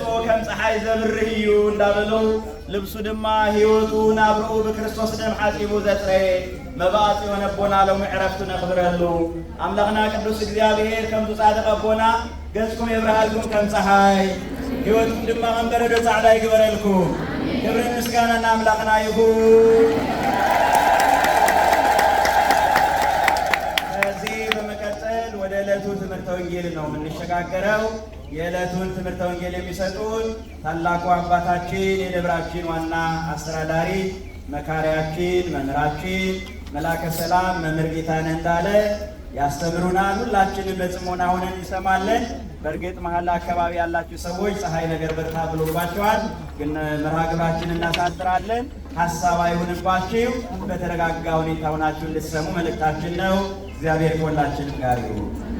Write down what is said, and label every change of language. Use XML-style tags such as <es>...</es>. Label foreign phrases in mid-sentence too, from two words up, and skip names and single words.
<ti>ከም ፀሓይ ዘብርህ እዩ እንዳበሉ ልብሱ ድማ ህይወቱ ናብርኡ ብክርስቶስ ደም ሓፂቡ ዘፅረየ መብዓ ጽዮን ኣቦና ሎሚ ዕረፍቱ ነኽብረሉ ኣምላኽና ቅዱስ እግዚአብሔር ከምዚ ጻድቕ ኣቦና ገጽኩም የብርሃልኩም ከም ፀሓይ ህይወትኩም ድማ ከም በረዶ ጻዕዳ ይግበረልኩም። ክብርን ምስጋና ንኣምላኽና ይኹን።</ti> <am>ከዚህ በመቀጠል ወደ ዕለቱ ትምህርተ ወንጌል ነው የምንሸጋገረው። የዕለቱን ትምህርተ ወንጌል የሚሰጡን ታላቁ አባታችን የደብራችን ዋና አስተዳዳሪ መካሪያችን መምህራችን መላከ ሰላም መምህር ጌታነህ እንዳለ ያስተምሩናል። ሁላችንም በጽሞና ሆነን እንሰማለን። በእርግጥ መሀል አካባቢ ያላችሁ ሰዎች ፀሐይ ነገር በርታ ብሎባቸዋል፣ ግን መርሃ ግብራችንን እናሳጥራለን። ሀሳብ አይሁንባችሁ፣ በተረጋጋ ሁኔታ ሆናችሁ እንድትሰሙ መልእክታችን ነው። እግዚአብሔር ከሁላችንም ጋር ይሁን።</am>